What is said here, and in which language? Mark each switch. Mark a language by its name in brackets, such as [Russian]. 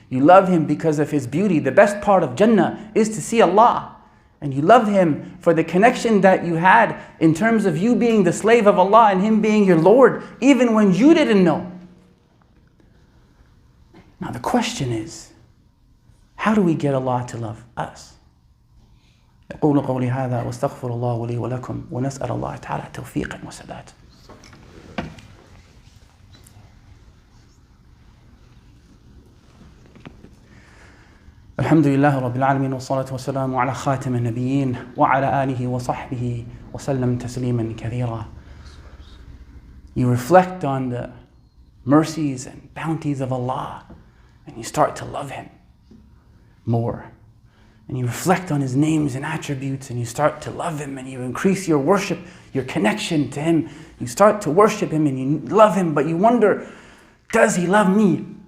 [English] You love Him because of His beauty. The best part of Jannah is to see Allah. And you love Him for the connection that you had in terms of you being the slave of Allah and Him being your Lord, even when you didn't know. Now the question is, how do we get Allah to love us? [Arabic] أقول قولي هذا واستغفر الله لي ولكم ونسأل الله تعالى توفيقا وسداد. الحمد لله رب العالمين والصلاة والسلام على خاتم النبيين وعلى آله وصحبه وسلم تسليما كثيرا. [English] You reflect on the mercies and bounties of Allah and you start to love Him more. And you reflect on His names and attributes and you start to love Him and you increase your worship, your connection to Him. You start to worship Him and you love Him, but you wonder, does He love me?